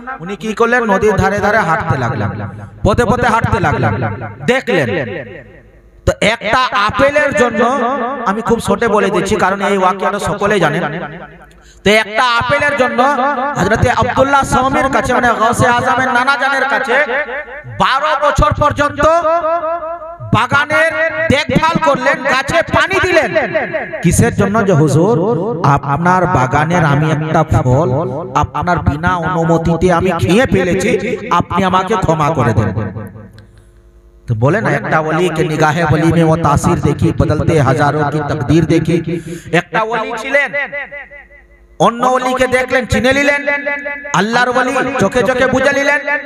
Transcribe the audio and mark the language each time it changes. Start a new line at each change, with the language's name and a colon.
Bangla: উনি কি করলেন, নদীর ধারে ধারে হাঁটতে লাগলেন, পথে পথে হাঁটতে লাগলেন, দেখলেন তো একটা আপেলের জন্য, আমি খুব ছোটে বলে দিচ্ছি কারণ এই ওয়াকিয়াটা সকলেই জানেন, তো একটা আপেলের জন্য হযরতে আব্দুল্লাহ সামির কাছে মানে গাউসে আজমের নানা জানের কাছে 12 বছর পর্যন্ত বাগানের দেখভাল করলেন, গাছে পানি দিলেন। কিসের জন্য, যে হুজুর আপনার বাগানের আমি একটা ফল আপনার বিনা অনুমতিতে আমি খেয়ে ফেলেছি, আপনি আমাকে ক্ষমা করে দেন।
Hindi: तो बोले ना एक वली के निगाहे वली में वो तासीर देखी, बदलते हजारों की तकदीर देखी।
Bangla: एक वली छिलेन, অন্য ওলিকে দেখলেন, চিনে নিলেন, আল্লাহর ওলি চোখে চোখে বুঝে নিলেন।